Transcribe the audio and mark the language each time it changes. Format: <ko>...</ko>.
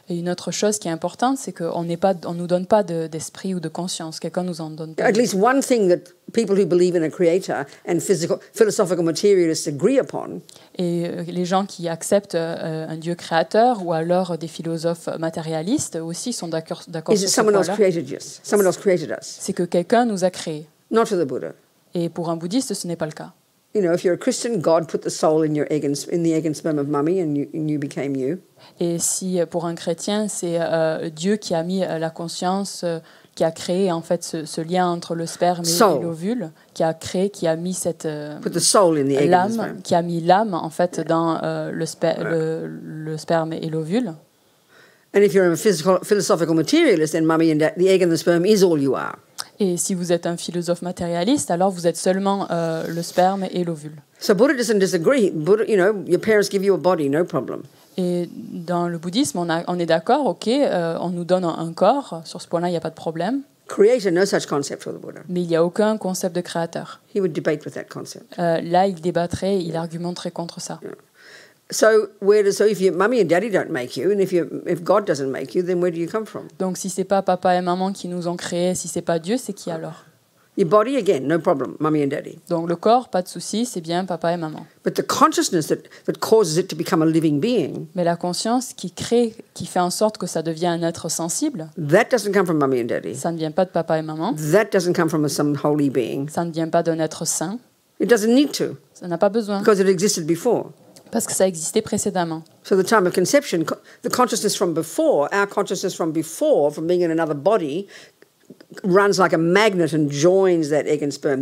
<fr>Et une autre chose qui est importante, c'est qu'on nous donne pas d'esprit ou de conscience. Quelqu'un nous en donne pas.</fr> <en>At least one thing that people who believe in a creator and philosophical materialists agree upon.</en> <fr>Et les gens qui acceptent un Dieu créateur ou alors des philosophes matérialistes aussi sont d'accord sur ce point-là.</fr> <en>Someone else created us.</en> <fr>C'est que quelqu'un nous a créés.</fr> <en>Not for the Buddha.</en> <fr>Et pour un bouddhiste, ce n'est pas le cas.</fr> <en>You know, if you're a Christian, God put the soul in the egg and sperm of mummy, and you became you.</en> <fr>Et si pour un chrétien, c'est Dieu qui a mis la conscience, qui a créé en fait ce lien entre le sperme et l'ovule, qui a mis cette l'âme, qui a mis l'âme en fait dans le sperme et l'ovule.</fr> <en>And if you're a philosophical materialist, then mummy and the egg and the sperm is all you are.</en> <fr>Et si vous êtes un philosophe matérialiste, alors vous êtes seulement le sperme et l'ovule.</fr> <en>So Buddha doesn't disagree. Buddha, you know, your parents give you a body, no problem.</en> <fr>Et dans le bouddhisme, on est d'accord, ok, on nous donne un corps, sur ce point-là, il n'y a pas de problème.</fr> <en>Creator, no such concept for the Buddha.</en> <fr>Mais il n'y a aucun concept de créateur.</fr> <en>He would debate with that concept.</en> <fr>Là, il débattrait, il argumenterait contre ça.</fr> <en>Yeah. So if your mummy and daddy don't make you, and if God doesn't make you, then where do you come from?</en> <fr>Donc si c'est pas papa et maman qui nous ont créés, si c'est pas Dieu, c'est qui alors?</fr> <en>Your body, again, no problem, mummy and daddy.</en> <fr>Donc le corps, pas de souci, c'est bien papa et maman.</fr> <en>But the consciousness that causes it to become a living being.</en> <fr>Mais la conscience qui fait en sorte que ça devient un être sensible.</fr> <en>That doesn't come from mummy and daddy.</en> <fr>Ça ne vient pas de papa et maman.</fr> <en>That doesn't come from some holy being.</en> <fr>Ça ne vient pas d'un être saint.</fr> <en>It doesn't need to.</en> <fr>Ça n'a pas besoin.</fr> <en>Because it existed before.</en> <fr>Parce que ça existait précédemment.</fr> <en>So the time of conception, the consciousness from before, our consciousness from before, from being in another body, runs like a magnet and joins that egg and sperm.</en>